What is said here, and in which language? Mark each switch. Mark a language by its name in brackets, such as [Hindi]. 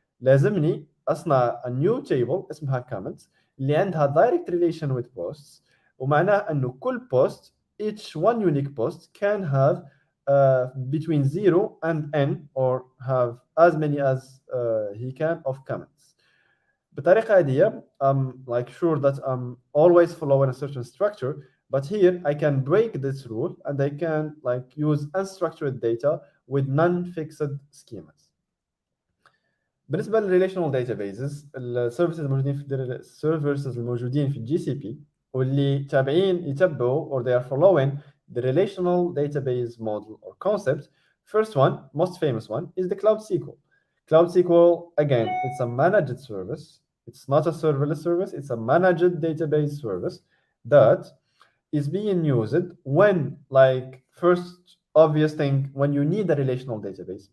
[Arabic] لازمني اصنع [English] a new table اسمها comments [Arabic] اللي عندها [English] direct relation with posts, [Arabic] ومعناه انه كل [English] post each one unique post can have between 0 and n or have as many as he can of comments. [Arabic] بطريقة هذه [English] I'm like sure that I'm always following a certain structure, but here I can break this rule and I can like use unstructured data with non-fixed schemas. [Arabic] بالنسبه للريليشنال داتابيزز السيرفيسز الموجودين في السيرفيسز الموجودين في الجي سي بي واللي تابعين يتبعوا [English] or they are following the relational database model or concept. First one, most famous one, is the Cloud SQL. Cloud SQL, again, it's a managed service. It's not a serverless service, it's a managed database service that is being used when, like, first obvious thing, when you need a relational database.